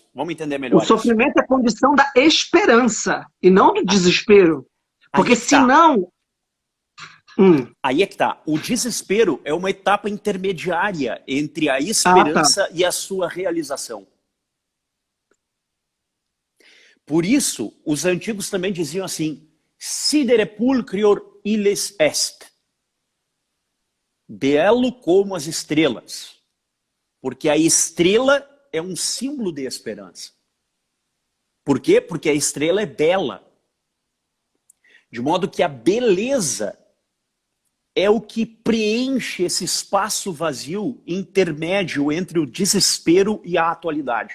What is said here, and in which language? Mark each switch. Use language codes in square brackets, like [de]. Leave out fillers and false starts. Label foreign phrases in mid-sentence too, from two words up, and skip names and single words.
[pt] O sofrimento é condição da esperança e não do desespero. Porque senão... Aí é que tá. O desespero é uma etapa intermediária entre a esperança e a sua realização. Por isso, os antigos também diziam assim: [la] sidere pulcrior illes est. [pt] Belo como as estrelas. Porque a estrela é um símbolo de esperança. Por quê? Porque a estrela é bela. De modo que a beleza é o que preenche esse espaço vazio intermédio entre o desespero e a atualidade.